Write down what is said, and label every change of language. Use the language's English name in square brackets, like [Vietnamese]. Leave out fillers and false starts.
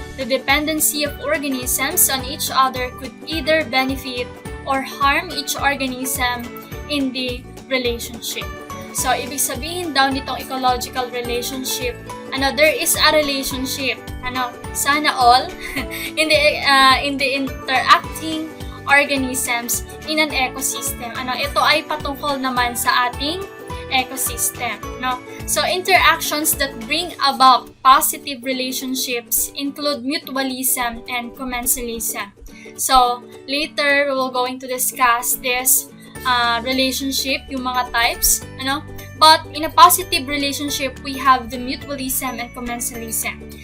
[English] The dependency of organisms on each other could either benefit or harm each organism in the relationship. So, [Filipino] ibig sabihin daw nitong [English] ecological relationship, there is a relationship, [Filipino] sana all, [English] in the interacting organisms in an ecosystem. [Filipino] Ito ay patungkol naman sa ating ecosystem, no? [English] So interactions that bring about positive relationships include mutualism and commensalism. So later we will going to discuss this relationship, [Filipino] yung mga [English] types, But in a positive relationship, we have the mutualism and commensalism.